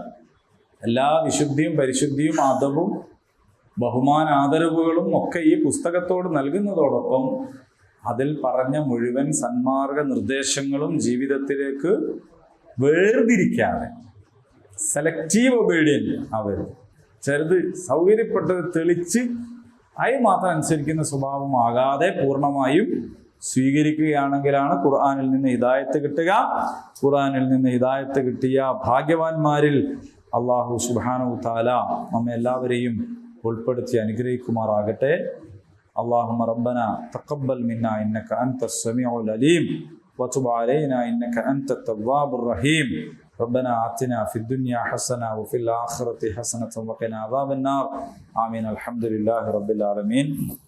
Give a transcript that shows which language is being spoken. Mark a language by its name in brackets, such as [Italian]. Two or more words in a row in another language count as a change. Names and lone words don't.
[Malayalam] എല്ലാ വിശുദ്ധിയും പരിശുദ്ധിയും അദബും ബഹുമാനാദരവുകളും ഒക്കെ ഈ പുസ്തകത്തോട് നൽകുന്നതോടൊപ്പം അതിൽ പറഞ്ഞ മുഴുവൻ സന്മാർഗ നിർദ്ദേശങ്ങളും ജീവിതത്തിലേക്ക് വേർതിരിക്കാതെ [English] selective obedient [Malayalam] അവർ ചെറുത് സൗകര്യപ്പെട്ടത് തെളിച്ച് അതിന് മാത്രം അനുസരിക്കുന്ന സ്വഭാവമാകാതെ പൂർണ്ണമായും സ്വീകരിക്കുകയാണെങ്കിലാണ് ഖുർആനിൽ നിന്ന് ഹിദായത്ത് കിട്ടുക. ഖുർആനിൽ നിന്ന് ഹിദായത്ത് കിട്ടിയ ഭാഗ്യവാന്മാരിൽ [Arabic] الله سبحانه تعالى [Malayalam] നമ്മെ എല്ലാവരെയും ഉൾപ്പെടുത്തി അനുഗ്രഹിക്കുമാറാകട്ടെ. [Arabic] اللهم ربنا تقبل منا إنك أنت السميع العليم وتب علينا إنك أنت التواب الرحيم ربنا آتنا في الدنيا حسنة وفي الآخرة حسنة وقنا عذاب النار. آمين. الحمد لله رب العالمين.